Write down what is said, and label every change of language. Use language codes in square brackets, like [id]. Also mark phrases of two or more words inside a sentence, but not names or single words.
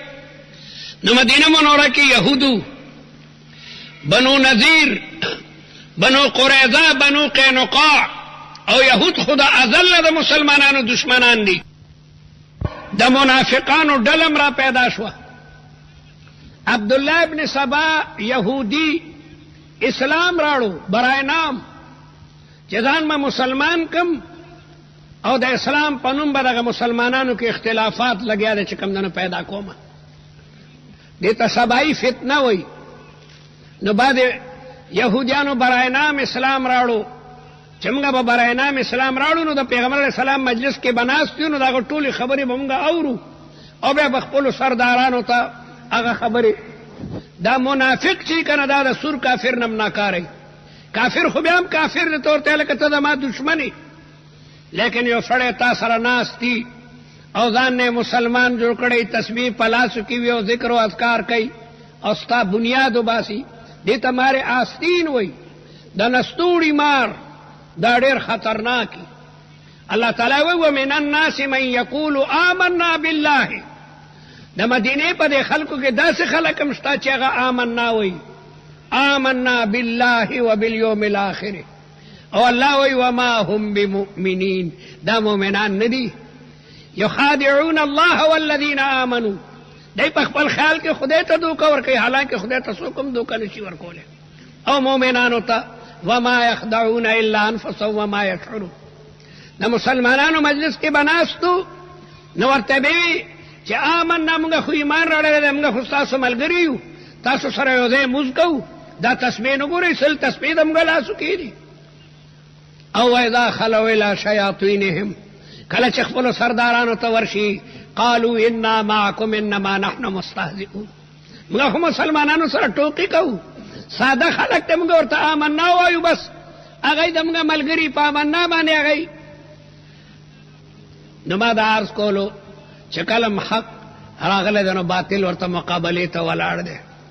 [ps] نو مدینه منوره کې یهودو، بنو نذیر، بنو قریظه، بنو قینقاع، او یهود خدا ازل د مسلمانانو دشمنان دي. د منافقانو ډلم را پیدا شوه. عبدالله ابن سبا یهودی اسلام راړو [fa] برای نام [ps] چې ځان ما مسلمان کم، او د اسلام په نوم به دغه مسلمانانو کې اختلافات لګیا دي چې کوم دنه پیدا کومه. دې ته سبایي فتنه وایي. نو بعد یهودیانو [fa] برای نام [ps] اسلام راړو، چې موږ به [fa] برای نام [ps] اسلام راړو، نو د پیغمبر علیه السلام مجلس کې به ناست یو، نو دغه ټولې خبرې به موږ اورو، او بیا به خپلو سردارانو ته هغه خبرې. دا منافق چې که نه دا د سور کافر نه ناکاره. کافر خو بیا هم کافر دی، ته ورته لکه ته د ما دشمن یې، لیکن یو سړی تا سره ناست دي او ځان نه مسلمان جوړ کړی، تسبیح په لاسو کې وي او ذکر او اذکار کوي، او ستا بنیاد وباسي. دې ته مارې آستین وایي، د نستوړي مار، دا ډېر خطرناک. الله تعالی وایي [ar] ومن الناس من یقول آمنا بالله. [ps] د مدینې په دې خلکو کې داسې خلک هم شته چې هغه آمنا وایي، [ar] آمنا بالله وبالیوم الاخر. [ps] او الله وایي [ar] وما هم بمؤمنین، [ps] دا مؤمنان نه دي. [ar] یخادعون الله والذین آمنوا، [ps] دی په خپل خیال کې خدای ته دوکه ورکوي، حالانکه خدای ته څوک هم دوکه نشي ورکولی. او مؤمنانو ته [ar] وما یخدعون الا انفسهم وما یشعرون. [ps] د مسلمانانو مجلس کې به ناستو، نو ورته به وي چې آمنا، موږ خو ایمان راوړلی دی، موږ خو ستاسو ملګري یو، تاسو سره یو ځای مونځ کوو. دا تسبیح نه ګورئ، 100 تسبیح د موږ لاسو کې دي. او [ar] اذا خلوا الى شیاطینهم، [ps] کله چې خپلو سردارانو ته ورشي، [ar] قالوا انا معکم انما نحن مستهزئون. [ps] موږ خو مسلمانانو سره ټوکې کوو. ساده خلک ته موږ ورته آمنا وایو، بس هغوی د موږ ملګري په آمنا باندې هغوی. نو ما دا عرض کولو چې کله حق راغلی دی، نو باطل ورته مقابلې ته ولاړ دی.